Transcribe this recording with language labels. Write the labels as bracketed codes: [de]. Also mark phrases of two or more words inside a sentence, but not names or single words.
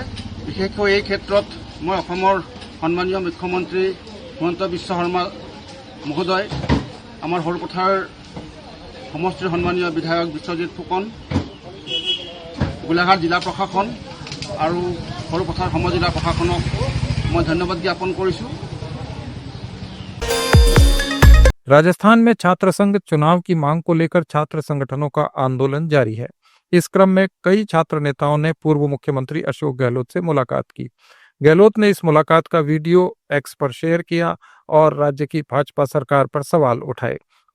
[as] বিশেষকৈ এই ক্ষেত্ৰত মই অসমৰ সন্মানীয় মুখ্যমন্ত্ৰী হিমন্ত বিশ্ব শৰ্মা মহোদয়, আমাৰ সৰুপথাৰ সমষ্টিৰ সন্মানীয় বিধায়ক বিশ্বজিৎ ফুকন, গোলাঘাট জিলা প্ৰশাসন আৰু সৰুপথাৰ সমজিলা প্ৰশাসনক [hi] मैं धन्यवाद ज्ञापन करूँ। राजस्थान में छात्र संघ चुनाव की मांग को लेकर छात्र संगठनों का आंदोलन जारी है। इस क्रम में कई छात्र नेताओं ने पूर्व मुख्यमंत्री अशोक गहलोत से मुलाकात की। गहलोत ने इस मुलाकात का वीडियो एक्स पर शेयर किया और राज्य की भाजपा सरकार पर सवाल उठाए।